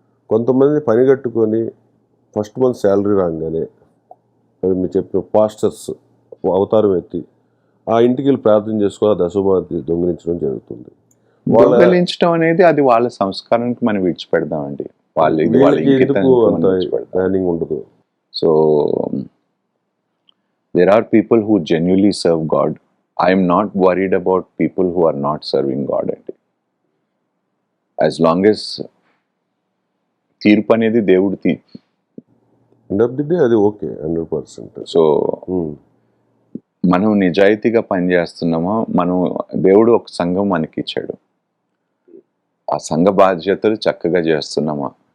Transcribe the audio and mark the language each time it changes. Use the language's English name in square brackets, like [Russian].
[Telugu] కొంతమంది పని కట్టుకొని ఫస్ట్ మంత్ శాలరీ రాగానే మీరు చెప్పిన పాస్టర్స్ అవతారం ఎత్తి ఆ ఇంటికి వెళ్ళి ప్రార్థన చేసుకోవాలి, దశభాగం దొంగిలించడం జరుగుతుంది. దొంగిలించడం అనేది అది వాళ్ళ సంస్కారానికి మనం విడిచిపెడదామండి, ప్లానింగ్ ఉండదు. So [English] there are people who genuinely serve God. I am not worried about people who are not serving God. As long as [Telugu] తీర్పు అనేది దేవుడు అది ఓకే 100%. సో మనం నిజాయితీగా పనిచేస్తున్నామా, మనం దేవుడు ఒక సంఘం మనకి ఇచ్చాడు, ఆ సంఘ బాధ్యతలు చక్కగా చేస్తున్నామా?